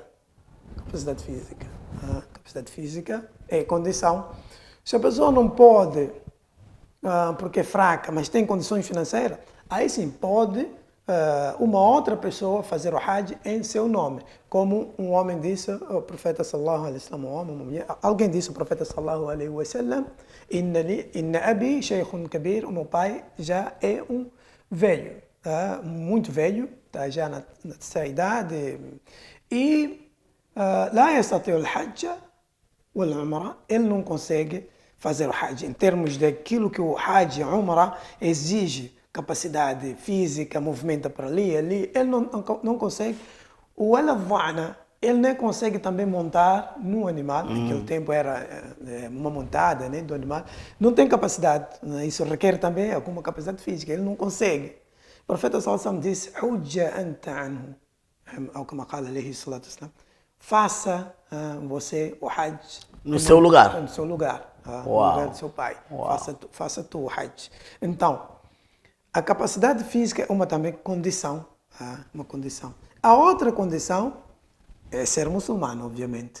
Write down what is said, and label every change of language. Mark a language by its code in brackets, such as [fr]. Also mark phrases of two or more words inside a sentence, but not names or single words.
[pt] Capacidade física. Capacidade física é condição. Se a pessoa não pode, porque é fraca, mas tem condições financeiras, aí sim pode uma outra pessoa fazer o Hajj em seu nome. Como um homem disse, o profeta [ar] صلى الله عليه وسلم, [pt] um homem, uma mulher, alguém disse, o profeta [ar] صلى الله عليه وسلم, إن أبي شيخ كبير, [pt] o meu pai já é um velho, muito velho, está já na terceira idade, e [ar] لا يستطيع الحج والعمرة, [pt] ele não consegue fazer o Hajj. Em termos daquilo que o Hajj e a Umrah exige, capacidade física, movimenta para ali, ele não consegue. O Aladhana, ele nem consegue também montar no animal, naquele tempo era uma montada, né, do animal, não tem capacidade, isso requer também alguma capacidade física, ele não consegue. O profeta [ar] صلى الله عليه وسلم disse, حج أنت عنه, [pt] ou como fala [ar] عليه الصلاة والسلام, [pt] faça você o Hajj No seu lugar? No seu lugar, no Uau. lugar do seu pai. Uau. Faça tu o Hajj. Então, a capacidade física é uma também condição, uma condição. A outra condição é ser muçulmano, obviamente.